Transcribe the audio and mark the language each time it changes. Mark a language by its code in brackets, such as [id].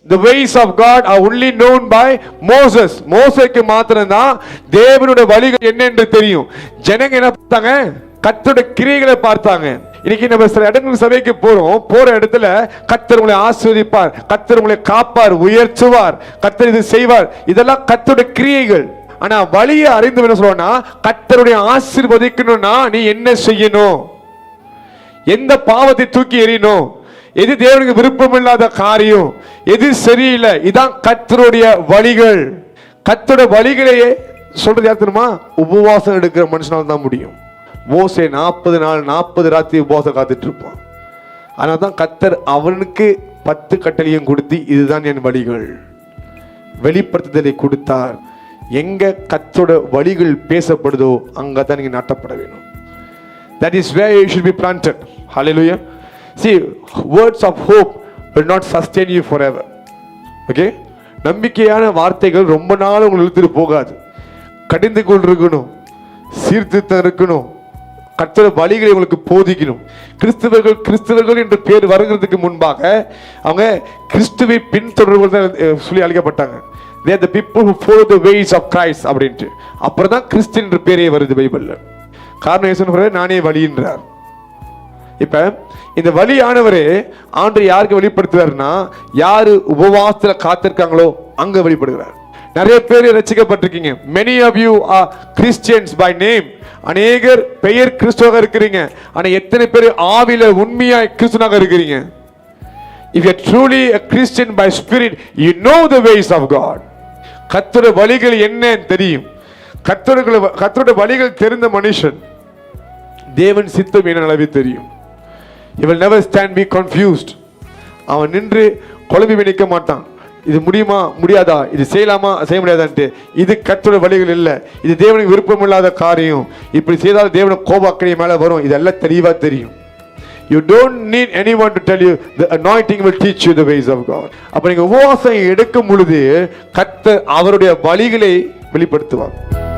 [en] The ways of God are only known by Moses. [ta] மோசேக்கு மாத்திரம் தான் தேவனுடைய வழிகள் என்ன என்று தெரியும். ஜனங்க என்ன பார்த்தாங்க? கர்த்தருடைய கிரியைகளை பார்த்தாங்க. இன்னைக்கு நம்ம சில இடங்களுக்கு சபைக்கு போற இடத்துல கர்த்தர் உங்களை ஆசீர்வதிப்பார், கர்த்தர் உங்களை காப்பார், உயர்த்துவார், கர்த்தர் இது செய்வார். இதெல்லாம் கர்த்தருடைய கிரியைகள். ஆனா வழியை அறிந்து என்ன சொல்றோம்னா, கர்த்தருடைய ஆசீர்வதிக்கணும்னா நீ என்ன செய்யணும்? எந்த பாவத்தை தூக்கி எறியணும்? எது தேவனுக்கு விருப்பம் இல்லாத காரியம், எது சரியில்லை, இதான் கர்த்தருடைய வழிகள். கர்த்தருடைய வழிகளையே சொல்றது யார் தெரியுமா? உபவாசம் எடுக்கிற மனுஷனால தான் முடியும். மோசே 40 நாள் 40 ராத்திரி உபவாசம் காத்துட்டு இருப்பான். அதனால தான் கர்த்தர் அவனுக்கு 10 கட்டளையும் கொடுத்து இதுதான் என் வழிகள் வெளிப்படுத்துதலை கொடுத்தார். எங்க கர்த்தருடைய வழிகள் பேசப்படுதோ அங்கதான் நீங்க நாட்டப்பட வேணும். [en] That is where you should be planted. Hallelujah. See, words of hope will not sustain you forever. Okay? [ta] நம்பிக்கையான வார்த்தைகள் ரொம்ப நாள் உங்களுக்கு இழுத்துட்டு போகாது. கடிந்து கொண்டிருக்கணும், சீர்திருத்தம் இருக்கணும், கர்த்தருடைய வழிகளை உங்களுக்கு போதிக்கணும். கிறிஸ்தவர்கள் என்ற பேர் வருகிறதுக்கு முன்பாக அவங்க கிறிஸ்துவை பின்தொடர்பவர்கள் சொல்லி அழைக்கப்பட்டாங்க. [en] They are the people who follow the ways of Christ [ta] அப்படின்ட்டு. அப்புறம் தான் கிறிஸ்டியன் என்ற பேரே வருது பைபிள்ல. காரணம் ஏசுன்னு நானே வழின்றார். இப்ப இந்த வழியானவரே ஆண்டு யாருக்கு வெளிப்படுத்துறாருன்னா, யாரு உபவாசத்துல காத்திருக்காங்களோ அங்க வெளிப்படுகிறார். நிறைய பேர் ரட்சிக்கப்பட்டிருக்கீங்க. [en] many of you are Christians by name. [ta] அநேகர் பெயர் கிறிஸ்தவராக இருக்கிறீங்க. ஆனா எத்தனை பேர் ஆவில உண்மையாய் கிறிஸ்தவனாக இருக்கிறீங்க? [en] If you are truly a Christian by spirit, you know the ways of God. [ta] கர்த்தருடைய வழிகள் என்ன தெரியும். கர்த்தருடைய வழிகள் தெரிந்த மனுஷன் தேவன் சித்தம் என்ன அளவு தெரியும். [en] He will never stand be confused. [ta] அவன் நின்று குழம்பி நிற்க மாட்டான். இது முடியுமா முடியாதா, இது செய்யலாமா செய்ய முடியாதான்ட்டு. இது கர்த்தருடைய வழிகள் இல்லை, இது தேவனுக்கு விருப்பம் இல்லாத காரியம், இப்படி செய்தால் தேவனுக்கு கோபாக்கரை மேல வரும், இதெல்லாம் தெளிவா தெரியும். [en] You don't need anyone to tell you. The anointing will teach you the ways of God. [ta] அப்ப நீங்க உபவாசம் எடுக்கும் பொழுது கர்த்தர் அவருடைய வழிகளை வெளிப்படுத்துவார்.